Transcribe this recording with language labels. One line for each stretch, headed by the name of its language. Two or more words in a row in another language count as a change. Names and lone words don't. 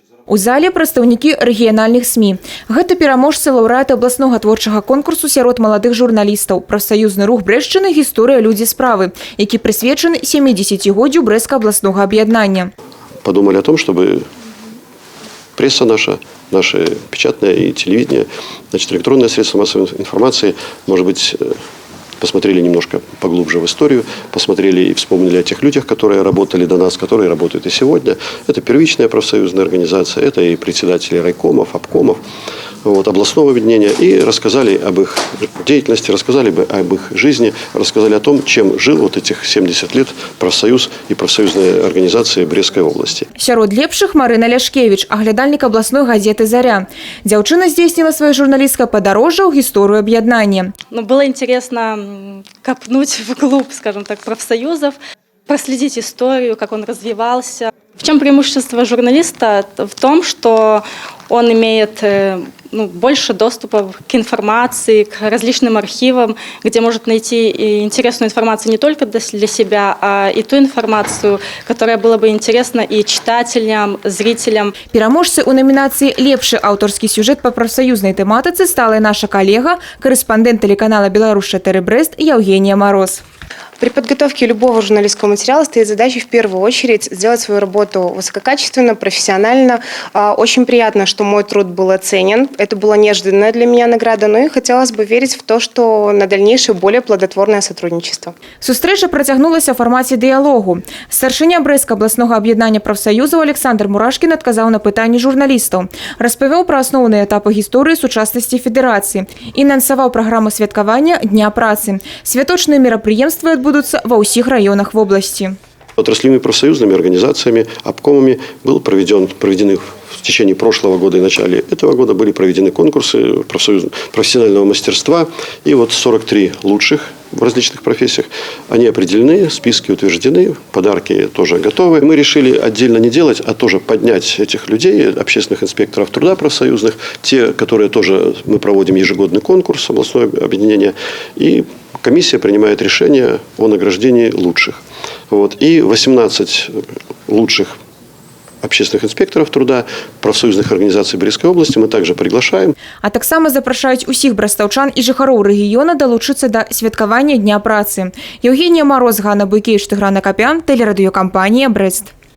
Belarusian: У зале прадстаўнікі рэгіянальных СМІ. Гэта пераможцы лаўрэаты абласнога творчага конкурсу сярод маладых журналістаў. Прафсаюзны рух Брэшчыны «Гісторыя, людзі, справы», які прысвечаны 70-годдзю Брэсцкага абласнога аб'яднання.
Russian: Подумали о том, чтобы пресса наша печатная и телевидение, значит, электронные средства массовой информации, может быть, посмотрели немножко поглубже в историю, посмотрели и вспомнили о тех людях, которые работали до нас, которые работают и сегодня. Это первичная профсоюзная организация, это и председатели райкомов, обкомов, областного объединения. И рассказали об их деятельности, рассказали бы об их жизни, рассказали о том, чем жил вот этих 70 лет профсоюз и профсоюзные организации Брестской области.
Belarusian: Сярод лепшых Марина Ляшкевич, аглядальник
Russian: областной газеты
Belarusian: «Заря». Дзяўчына здзейсніла
Russian: свое журналистское
Belarusian: подорожжа ў гісторыю аб'яднання.
Russian: Было интересно копнуть вглубь, скажем так, профсоюзов, проследить историю, как он развивался. В чем преимущество журналиста? В том, что он имеет больше доступа к информации, к различным архивам, где может найти интересную информацию не только для себя, а и ту информацию, которая была бы интересна и читателям, зрителям. Пераможцы у номинации «Лепшы аўтарскі сюжет по профсоюзной тематике» стала и наша коллега, корреспондент телеканала «Беларусь-4 Брест» Евгения Мороз. При подготовке любого журналистского материала стоит задача в первую очередь сделать свою работу высококачественно, профессионально. Очень приятно, что мой труд был оценен. Это была неожиданная для меня награда, но и хотелось бы верить в то, что на дальнейшее более плодотворное сотрудничество.
Belarusian: Сустрэча працягнулася ў фармаце дыялогу. Старшыня Брэсцкага абласнога аб'яднання прафсаюзаў Александр Мурашкін адказаў на пытанні журналістаў. Распавёў пра асноўныя этапы гісторыі сучаснасці федэрацыі і анансаваў праграму святкавання Дня працы. Святочныя мерапрыемствы адбудуцца ва ўсіх раёнах вобласці.
Russian: Отраслевыми профсоюзными организациями, обкомами проведены в течение прошлого года и начале этого года были проведены конкурсы профессионального мастерства. И вот 43 лучших в различных профессиях, они определены, списки утверждены, подарки тоже готовы. Мы решили отдельно не делать, а тоже поднять этих людей, общественных инспекторов труда профсоюзных, те, которые тоже, мы проводим ежегодный конкурс, областное объединение, и комиссия принимает решение о награждении лучших. И 18 лучших общественных инспекторов труда профсоюзных организаций Брестской области мы также приглашаем.
Belarusian: А таксама запрашаюць усіх брастаўчан і жыхароў рэгіёна далучыцца да святкавання Дня працы.
Russian: Евгения Мороз, Ганна Буйкевич, Тыгран Акапян, телерадиокомпания «Брест».